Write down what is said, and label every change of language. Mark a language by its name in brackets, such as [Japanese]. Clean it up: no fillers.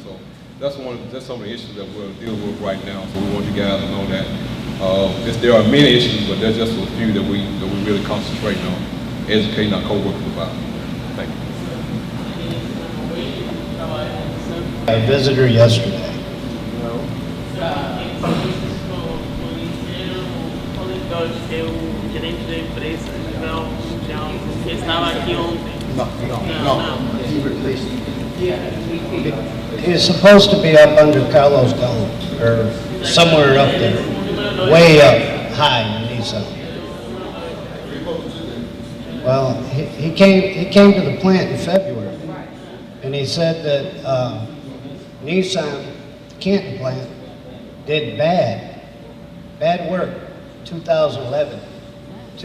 [English] So that's some of the issues that we're dealing with right now. So we want you guys to know that there are many issues, but there's just a few that we really concentrate on, educating our co-workers about. Thank you. I visited her yesterday. [Portuguese] O gerente da empresa, nível mundial, que estava aqui ontem. [English] He's supposed to be up under Carlos Dome, or somewhere up there, way up high in Nissan. Well, he came to the plant in February, and he said that Nissan, the Canton plant, did bad work 2011 to